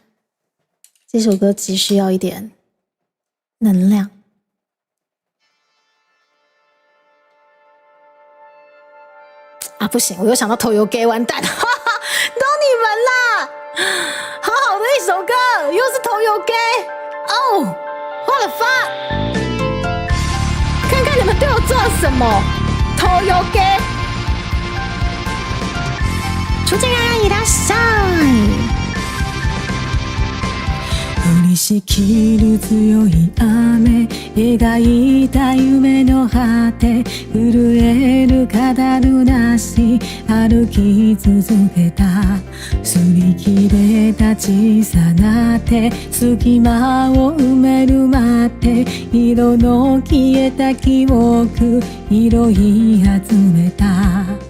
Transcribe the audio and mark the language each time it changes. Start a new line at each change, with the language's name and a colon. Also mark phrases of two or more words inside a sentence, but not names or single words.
Chinese: 这首歌急需要一点能量。啊，不行，我又想到头油给完蛋，哈哈，都你们啦！好好的一首歌，又是头油给哦，
English: what the fuck！
Chinese: 看看你们对我做了什么，头油给。出镜啊，
Japanese: いらっしゃい。降りしきる強い雨描いた夢の果て震えるカダルなし歩き続けた擦り切れた小さな手隙間を埋める待って色の消えた記憶拾い集めた